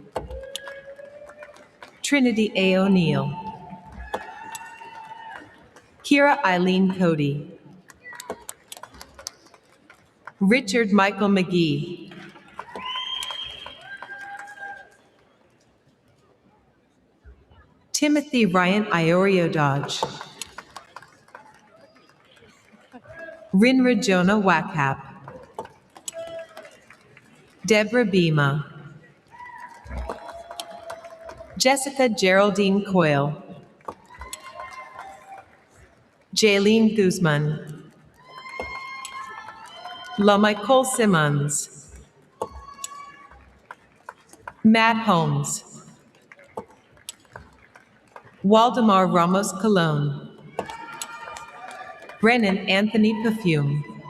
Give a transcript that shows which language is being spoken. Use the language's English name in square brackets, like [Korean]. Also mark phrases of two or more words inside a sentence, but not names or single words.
[English] Trinity A. O'Neill. Kira Eileen Cody. Richard Michael McGee. Timothy Ryan Iorio Dodge. Rinrajona Wakap, Deborah Bima, Jessica Geraldine Coyle, Jaylene Guzman, LaMichael Simmons, Matt Holmes, Waldemar Ramos Colon, Brennan Anthony Perfume,